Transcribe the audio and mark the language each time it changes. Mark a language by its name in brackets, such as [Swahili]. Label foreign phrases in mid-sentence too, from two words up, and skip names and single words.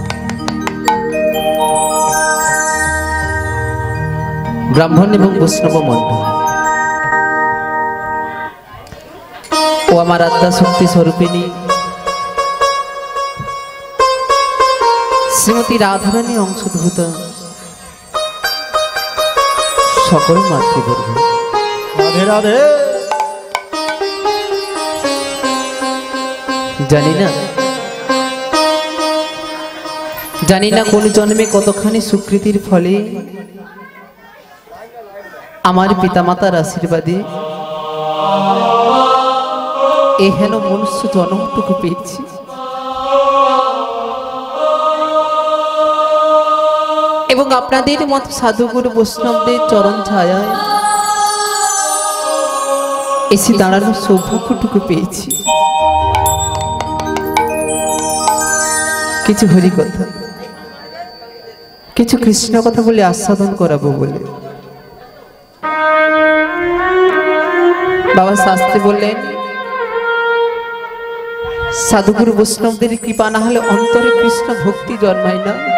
[Bangla] ব্রাহ্মণ এবং বৈষ্ণব মণ্ডল ও আমার আত্মা শক্তি স্বরূপিণী শ্রীমতী রাধারানী অংশোদ্ভূত সকল মাতৃবর্গ রাধে রাধে জানি না কোন জন্মে কতখানি সুকৃতির ফলে আমার পিতামাতার আশীর্বাদে এহেন মনুষ্য জন্মটুকু পেয়েছি এবং আপনাদের মত সাধুগুরু বৈষ্ণবদের চরণ ছায়ায় এসে দাঁড়ানোর সৌভাগ্যটুকু পেয়েছি। কিছু হরি কথা কিছু কৃষ্ণ কথা বলে আস্বাদন করাবো বলে বাবা শাস্ত্রী বললেন সাধুগুরু বৈষ্ণবদের কৃপা না হলে অন্তরে কৃষ্ণ ভক্তি জন্মায় না।